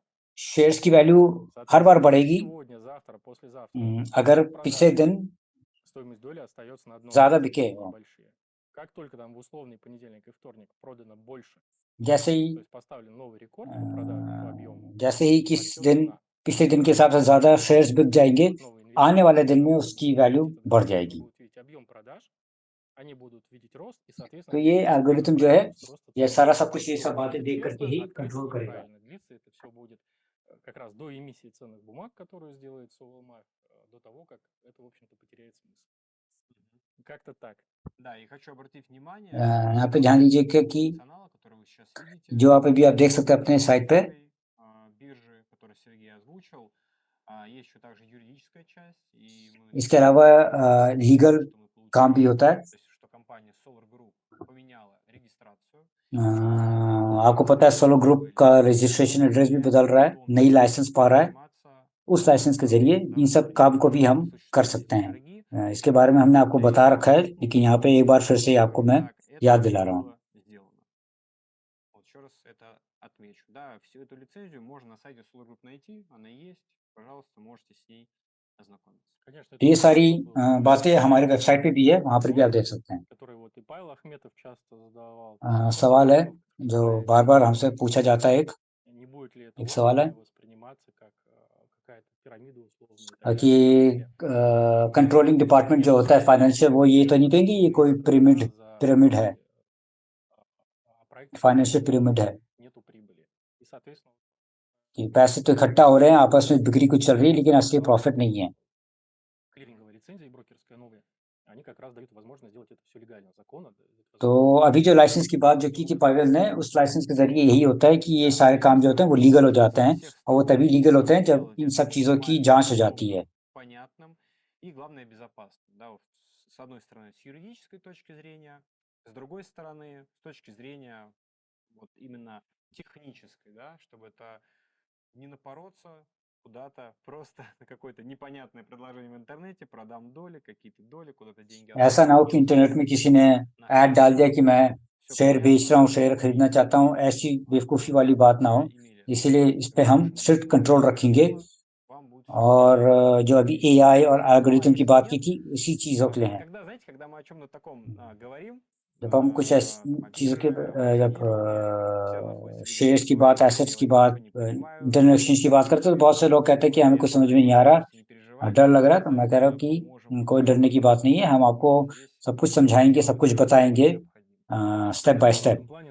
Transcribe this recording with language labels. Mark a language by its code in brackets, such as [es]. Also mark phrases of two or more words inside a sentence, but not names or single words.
[hi] शेयर्स की वैल्यू हर बार बढ़ेगी [ru] Сегодня, завтра, послезавтра [hi] अगर पिछले दिन [ru] стоимость доли остается на одном [hi] ज़्यादा [ru] месте, [hi] बिके [ru] они [hi] हों। [ru] большие. Как только там в условный понедельник и вторник продано больше, [hi] जैसे ही [ru] то есть поставлен новый рекорд по продаже, по объему, [hi] जैसे ही किस [ru] растет [hi] दिन [ru] цена. [hi] पिछले दिन के हिसाब से ज़्यादा शेयर्स बिक जाएंगे, [ru] Придут новые инвесторы, [hi] आने वाले दिन में [ru] которые [hi] उसकी [ru] будут [hi] वैल्यू [ru] видеть этот [hi] बढ़ [ru] график, они [hi] जाएगी। [ru] будут видеть объем продаж, они будут видеть рост, и, [hi] तो [ru] соответственно, [hi] ये एल्गोरिथम जो है, [ru] роста [hi] ये [ru] цены. [hi] सारा सब कुछ ये [ru] Вот. [hi] सब बातें [ru] Если [hi] देख करके [ru] честно, [hi] ही [ru] открыто [hi] कंट्रोल [ru] и [hi] करेगा। [ru] правильно длиться, это все будет как раз до эмиссии ценных бумаг, которую сделает Соволмар, до того, как это, в общем-то, потеряет смысл. Как-то так. Да, и хочу обратить внимание [hi] यहाँ पे ध्यान दीजिए कि [ru] функционала, который вы сейчас видите, [hi] जो आप अभी आप देख सकते हैं अपने साइट पे, [ru] биржи, который Сергей озвучил, есть еще также юридическая часть, и мы [hi] इसके अलावा लीगल [ru] что мы получили, [hi] काम भी होता है। [ru] то есть что компания Solar Group поменяла регистрацию. [hi] आपको पता है सोलो ग्रुप का [en] registration address [hi] भी बदल रहा है, नई लाइसेंस पा रहा है। उस लाइसेंस के जरिए इन सब काम को भी हम कर सकते हैं। इसके बारे में हमने आपको बता रखा है, लेकिन यहाँ पे एक बार फिर से आपको मैं याद दिला रहा हूँ। [ru] Вот еще раз это отмечу. Да, всю эту лицензию можно на сайте Solar Group найти, она есть. Пожалуйста, можете с ней ознакомиться. Конечно, [hi] ये सारी बातें हमारे वेबसाइट पे भी है, वहाँ पर भी आप देख सकते हैं। [ru] который вот и Павел Ахметов часто задавал. [hi] सवाल है जो बार बार हमसे पूछा जाता है, [ru] Не будет ли это [hi] एक सवाल है [ru] восприниматься как какая-то пирамида условная и так [hi] कि [ru] далее. [en] controlling department [hi] जो होता है फाइनेंशियल, वो ये तो नहीं कहेंगे ये कोई पिरामिड है, [en] financial pyramid [hi] है, [ru] Нету прибыли. И, соответственно, [hi] कि पैसे तो इकट्ठा हो रहे हैं, आपस में बिक्री कुछ चल रही है, लेकिन असली प्रॉफिट नहीं है। [ru] клиринговая лицензия и брокерская новая, они как раз дают возможность сделать это все легально, законно. [hi] तो अभी जो लाइसेंस की बात जो की थी पावेल ने, उस लाइसेंस के जरिए यही होता है कि ये सारे काम जो होते हैं वो लीगल हो जाते हैं, और वो तभी लीगल होते हैं जब इन सब चीज़ों की जांच हो जाती है। [ru] Понятным и, главное, безопасным. Да, вот с одной стороны, с юридической точки зрения, с другой стороны, с точки зрения вот именно технической, да, чтобы это не напороться куда-то просто на какое-то непонятное предложение в интернете, продам доли, какие-то доли, куда-то деньги. [hi] ऐसा ना हो कि इंटरनेट में किसी ने ऐड डाल दिया कि मैं शेयर बेच रहा हूँ, शेयर खरीदना चाहता हूँ, ऐसी बेवकूफ़ी वाली बात ना हो। इसीलिए इस पे हम [en] strict control [hi] रखेंगे, और जो अभी AI और एल्गोरिथम की बात की थी, उसी चीज़ों के लिए है। [ru] Когда, знаете, когда мы о чем-то таком говорим, [hi] जब हम कुछ ऐसी चीज़ों के जब शेयर्स की बात, एसेट्स की बात, [en] internet exchange [hi] की बात करते हैं, तो बहुत से लोग कहते हैं कि हमें कुछ समझ में नहीं आ रहा, डर लग रहा है। तो मैं कह रहा हूँ कि कोई डरने की बात नहीं है, हम आपको सब कुछ समझाएंगे, सब कुछ बताएंगे [en] step by step.